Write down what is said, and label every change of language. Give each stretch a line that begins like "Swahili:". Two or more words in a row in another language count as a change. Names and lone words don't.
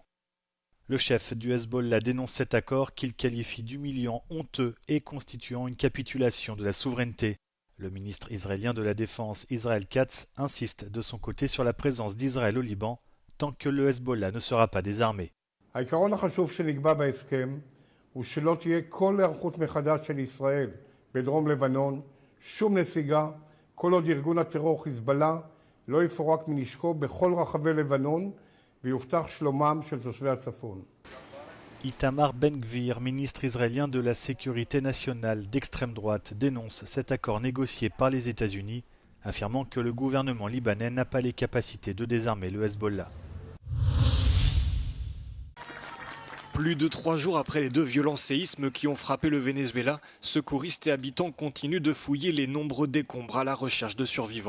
French: Le chef du Hezbollah dénonce cet accord qu'il qualifie d'humiliant, honteux et constituant une capitulation de la souveraineté. Le ministre israélien de la Défense, Israël Katz, insiste de son côté sur la présence d'Israël au Liban tant que le Hezbollah ne sera pas désarmé.
Hebrew: העיקרון החשוב שנקבע בהסכם הוא שלא תהיה כל היערכות מחדש של ישראל בדרום לבנון, שום נסיגה, כל עוד ארגון הטרור חיזבאללה לא יפורק מנשקו בכל רחבי לבנון ויובטח שלומם של תושבי הצפון.
French: Itamar Ben-Gvir, ministre israélien de la sécurité nationale d'extrême droite, dénonce cet accord négocié par les États-Unis, affirmant que le gouvernement libanais n'a pas les capacités de désarmer le Hezbollah. Plus de 3 jours après les 2 violents séismes qui ont frappé le Venezuela, secouristes et habitants continuent de fouiller les nombreux décombres à la recherche de survivants.